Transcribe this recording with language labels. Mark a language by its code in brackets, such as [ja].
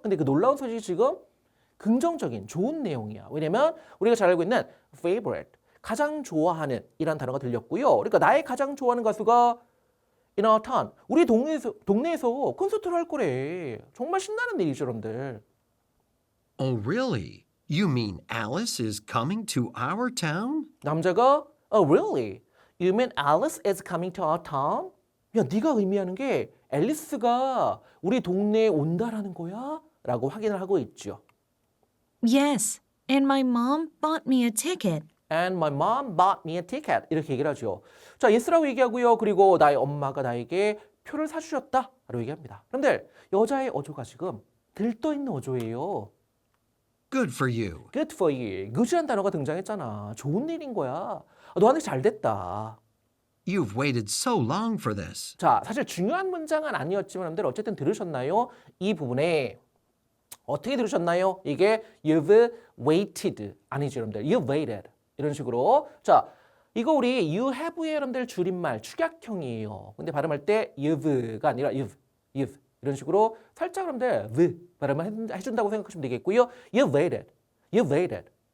[ko] 근데 그 놀라운 소식이 지금 긍정적인 좋은 내용이야. 왜냐면 우리가 잘 알고 있는 favorite, 가장 좋아하는 이란 단어가 들렸고요. 그러니까 나의 가장 좋아하는 가수가 [en] in our town, [ko] 우리 동네에서 콘서트를 할 거래. 정말 신나는 일이죠, 여러분들. [en] Oh, really? You mean Alice is coming to our town? 남자가 Oh, really? You mean Alice is coming to our town? [ko] 야, 네가 의미하는 게 앨리스가 우리 동네에 온다라는 거야? 라고 확인을 하고 있죠. [en] Yes, and my mom bought me a ticket. And my mom bought me a ticket. [ko] 이렇게 얘기를 하죠. 자, yes라고 얘기하고요. 그리고 나의 엄마가 나에게 표를 사주셨다. 라고 얘기합니다. 그런데 여자의 어조가 지금 들떠있는 어조예요. [en] Good for you. Good for you. [ko] good이라는 단어가 등장했잖아. 좋은 일인 거야. 너한테 잘 됐다. [en] You've waited so long for this. [ko] 자, 사실 중요한 문장은 아니었지만 여러분들 어쨌든 들으셨나요? 이 부분에 어떻게 들으셨나요? 이게 [en] you've waited [ko] 아니죠, 여러분들. [en] You've waited. [ko] 이런 식으로. 자, 이거 우리 [en] you have [ko] 의 여러분들 줄임말 축약형이에요. 근데 발음할 때 you've가 아니라 you've 이런 식으로 살짝 여러분들 the 발음을 해준다고 생각하시면 되겠고요. [en] You've waited. You've waited.